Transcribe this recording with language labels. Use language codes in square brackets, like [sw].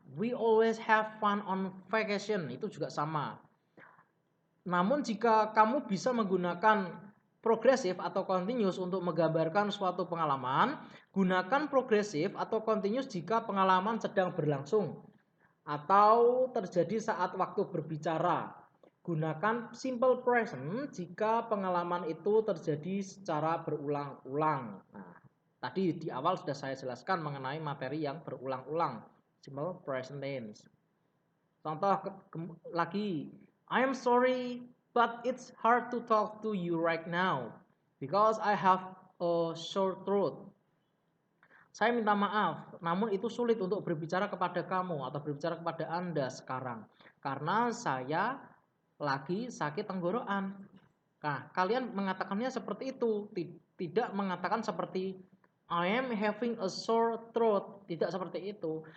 [en] We always have fun on vacation. [id] Itu juga sama. Namun jika kamu bisa menggunakan progresif atau continuous untuk menggambarkan suatu pengalaman, gunakan progresif atau continuous jika pengalaman sedang berlangsung atau terjadi saat waktu berbicara. Gunakan simple present jika pengalaman itu terjadi secara berulang-ulang. Nah, tadi di awal sudah saya jelaskan mengenai materi yang berulang-ulang, simple present tense. Contoh lagi, [en] I am sorry but it's hard to talk to you right now because I have a sore throat. [id] Saya minta maaf, namun itu sulit untuk berbicara kepada kamu atau berbicara kepada Anda sekarang karena saya lagi sakit tenggorokan. Nah, kalian mengatakannya seperti itu, tidak mengatakan seperti [en] I am having a sore throat, [id] tidak seperti itu.